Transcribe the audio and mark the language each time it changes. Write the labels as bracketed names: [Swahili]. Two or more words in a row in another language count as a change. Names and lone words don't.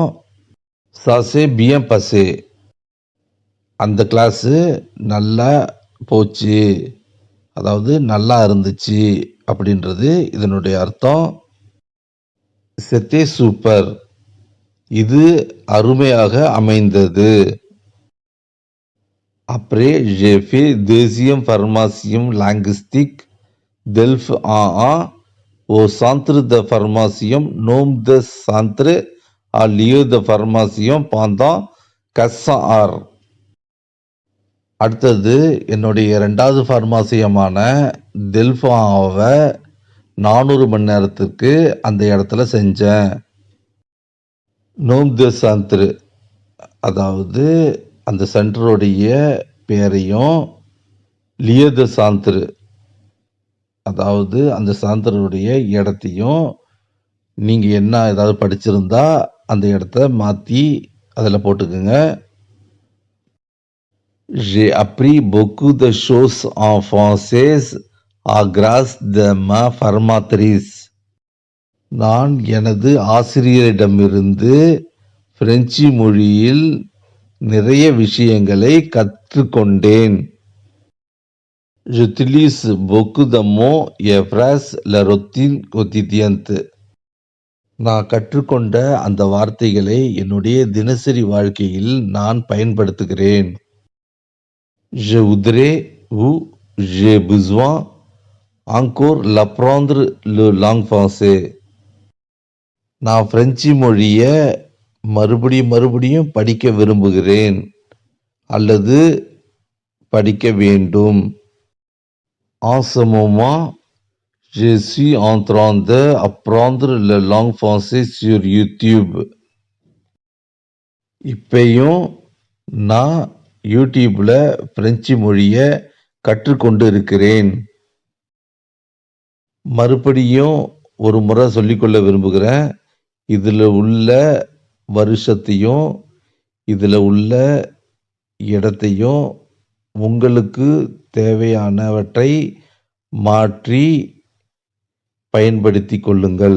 [French] ça s'est bien passé, [Tamil] அந்த கிளாஸு நல்லா போச்சு, அதாவது நல்லா இருந்துச்சு அப்படின்றது இதனுடைய அர்த்தம். [French] c'était super, [Tamil] இது அருமையாக அமைந்தது. [French] Après, j'ai fait deuxième formation linguistique DELF A1 au centre de formation nom de centre à lieu de formation pendant 400 heures. [Tamil] அடுத்தது என்னுடைய 2வது ஃபார்மாசியமான டெல்ஃபாவை 400 மணி நேரத்துக்கு அந்த இடத்துல செஞ்சேன். [French] nom de centre, [Tamil] அதாவது அந்த சென்டருடைய பேரையும் [French] lieu de centre, [Tamil] அதாவது அந்த சாந்தருடைய இடத்தையும் நீங்கள் என்ன ஏதாவது படிச்சிருந்தா அந்த இடத்த மாற்றி அதில் போட்டுக்குங்க. [French] J'ai appris beaucoup de choses en français à grâce de ma formatrice. [Tamil] நான் எனது ஆசிரியரிடமிருந்து பிரெஞ்சு மொழியில் நிறைய விஷயங்களை கற்றுக்கொண்டேன். [French] J'utilise beaucoup de mots et phrases la routine quotidienne. [Tamil] நான் கற்றுக்கொண்ட அந்த வார்த்தைகளை என்னுடைய தினசரி வாழ்க்கையில் நான் பயன்படுத்துகிறேன். [French] Je voudrais ou j'ai besoin encore l'apprendre le langue français. [Tamil] நான் பிரெஞ்சு மொழிய மறுபடியும் படிக்க விரும்புகிறேன் அல்லது படிக்க வேண்டும். [French] En ce moment, je suis en train d'apprendre la langue française sur YouTube. [Tamil] இப்பயும் நான் யூடியூப்ல பிரெஞ்சு மொழிய கற்றுக்கொண்டு இருக்கிறேன். மறுபடியும் ஒரு முறை சொல்லிக்கொள்ள விரும்புகிறேன். இதுல உள்ள வருஷத்தையும் இதுல உள்ள இடத்தையும் உங்களுக்கு தேவையானவற்றை மாற்றி பயன்படுத்திக் கொள்ளுங்கள்.